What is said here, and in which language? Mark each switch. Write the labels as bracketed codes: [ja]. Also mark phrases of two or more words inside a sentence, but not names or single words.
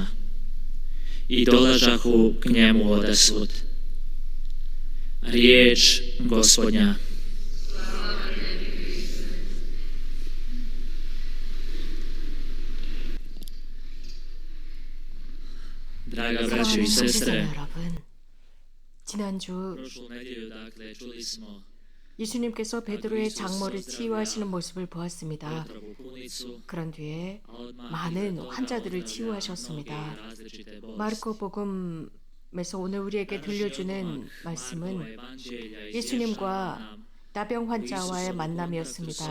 [hr] I dolažahu k njemu odasvud. Riječ Gospodnja. Draga braćo i sestre, [ko] 지난주 예수님께서 베드로의 장모를 치유하시는 모습을 보았습니다. 그런 뒤에 많은 환자들을 치유하셨습니다. 마르코복음에서 오늘 우리에게 들려주는 말씀은 예수님과 나병 환자와의 만남이었습니다.